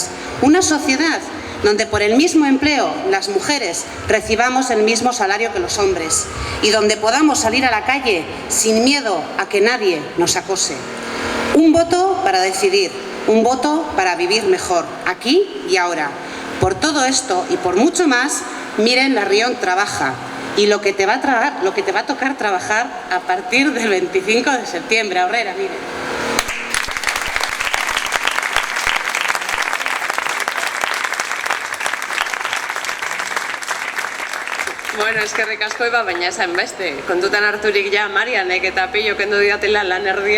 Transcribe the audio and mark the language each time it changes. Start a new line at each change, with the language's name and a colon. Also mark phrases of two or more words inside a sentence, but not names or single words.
Spanish: Una sociedad donde por el mismo empleo las mujeres recibamos el mismo salario que los hombres y donde podamos salir a la calle sin miedo a que nadie nos acose. Un voto para decidir, un voto para vivir mejor, aquí y ahora. Por todo esto y por mucho más, Miren Larrión trabaja. Y lo que te va a tocar trabajar a partir del 25 de septiembre.
Basque: Aurrera, Miren. Bueno, eskerrik asko eba, baina esan beste. Kontutan harturik ja Marianek eta Peio kendu diatela lan erdia.